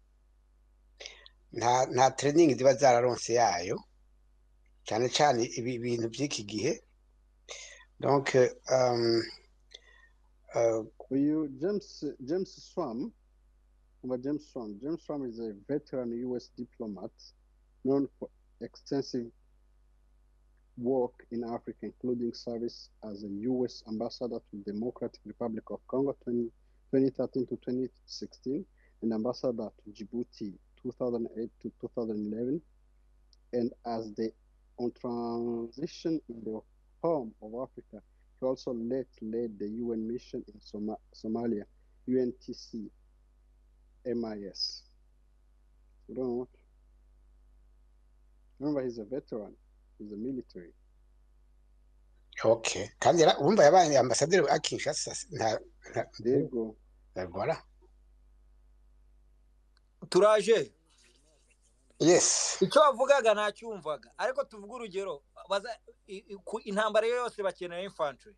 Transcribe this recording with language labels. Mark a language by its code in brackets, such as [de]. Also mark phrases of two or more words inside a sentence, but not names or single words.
[rw] nta training ziba zararonse yayo cyane cyane ibi bintu by'iki gihe donc [en] uyu James Swam is a veteran US diplomat known for extensive work in Africa, including service as a U.S. ambassador to the Democratic Republic of Congo 2013 to 2016, and ambassador to Djibouti 2008 to 2011, and as the on transition in the Horn of Africa, he also led the UN mission in Somalia, UNTC MIS. You don't know. Remember, he's a veteran. The military. Okay. [rw] Kandi urumva yabaye ambassadeur wa Kinshasa Yego. [fr] Voilà. [rw] Turaje. [en] Yes. [rw] Icyo bavugaga nacyumvaga ariko tuvuga urugero intambara yose bakeneye infantry.